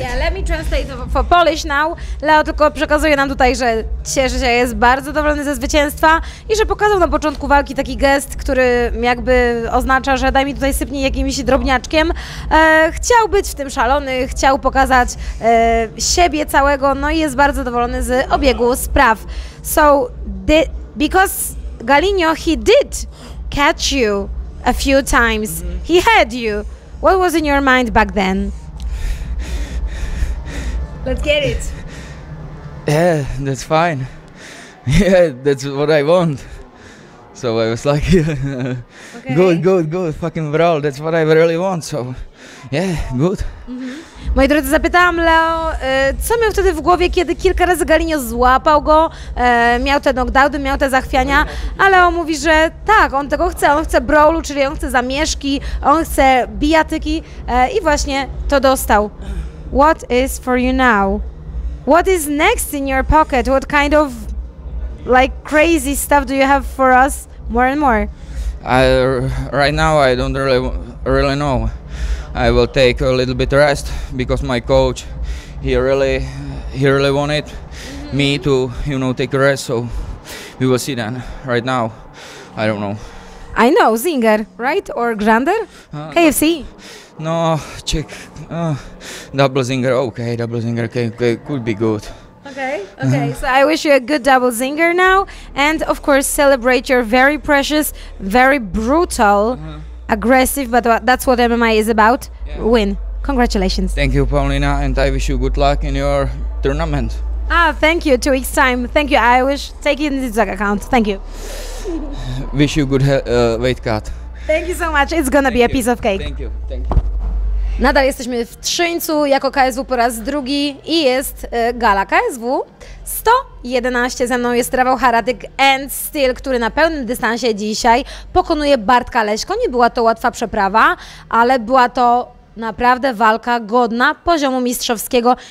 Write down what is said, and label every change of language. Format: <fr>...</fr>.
<en>Yeah, let me translate for Polish now.</en> <pl>Leo tylko przekazuje nam tutaj, że cieszy się, jest bardzo zadowolony ze zwycięstwa i że pokazał na początku walki taki gest, który jakby oznacza, że daj mi tutaj sypnij jakimś drobniaczkiem. Chciał być w tym szalony, chciał pokazać siebie całego, no i jest bardzo zadowolony z obiegu spraw.</pl> <en>So, because Galinho, he did catch you a few times. He had you. What was in your mind back then? Let's get it. Yeah, that's fine. Yeah, that's what I want. So I was like, good, fucking brawl. That's what I really want. So, yeah, good.</en> <pl>Moi drodzy, zapytałam Leo, co miał wtedy w głowie, kiedy kilka razy Galinho złapał go, miał te knockdowny, miał te zachwiania, a Leo mówi, że tak, on tego chce, on chce brawlu, czyli on chce zamieszki, on chce bijatyki i właśnie to dostał.</pl> <en>What is for you now? What is next in your pocket? What kind of like crazy stuff do you have for us more and more? Right now I don't really know. I will take a little bit rest because my coach, he really wanted me to, take a rest. So we will see then. Right now, I don't know. I know, Zinger, right? Or Grander? KFC? No, check. Double zinger. Okay, double zinger. Okay, could be good. Okay, so I wish you a good double zinger now, and of course celebrate your very precious, very brutal, aggressive, but that's what MMA is about, win. Congratulations. Thank you, Paulina, and I wish you good luck in your tournament. Thank you, 2 weeks time. Thank you, I wish, take it in the account. Thank you. Wish you good weight cut. Thank you so much, it's gonna be a piece of cake. Thank you.</en> <pl>Nadal jesteśmy w Trzyńcu jako KSW po raz drugi i jest gala KSW 111. Ze mną jest Rafał Haratyk and Steel, który na pełnym dystansie dzisiaj pokonuje Bartka Leśko. Nie była to łatwa przeprawa, ale była to naprawdę walka godna poziomu mistrzowskiego.</pl>